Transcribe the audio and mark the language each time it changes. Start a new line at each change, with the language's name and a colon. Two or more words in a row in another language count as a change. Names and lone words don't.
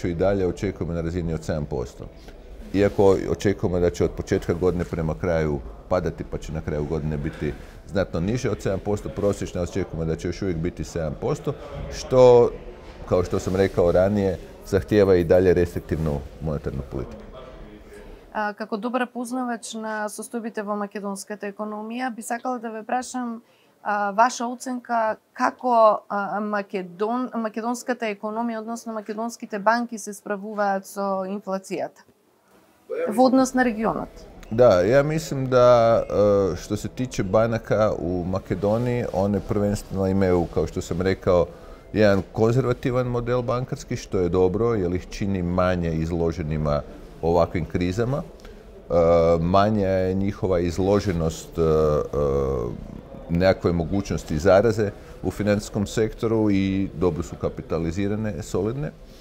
Croatian: i dalje očekujemo na razini od 7%. Iako očekujemo da će od početka godine prema kraju padati, pa će na kraju godine biti znatno niže od 7%, prosječno očekujemo da će još uvijek biti 7%, što, kao što sam rekao ranije, zahtijeva i dalje restriktivnu monetarnu politiku.
Macedonian: Како добра познавач на состојбите во македонската економија, би сакала да ве прашам ваша оценка како македонската економија, односно македонските банки се справуваат со инфлацијата во однос на регионот?
Croatian: Da, ja mislim da što se tiče banaka u Makedoniji, one prvenstveno imaju, kao što sam rekao, jedan konzervativan model bankarski, što je dobro jer ih čini manje izloženima ovakvim krizama. Manja je njihova izloženost nekakve mogućnosti zaraze u financijskom sektoru i dobro su kapitalizirane, solidne.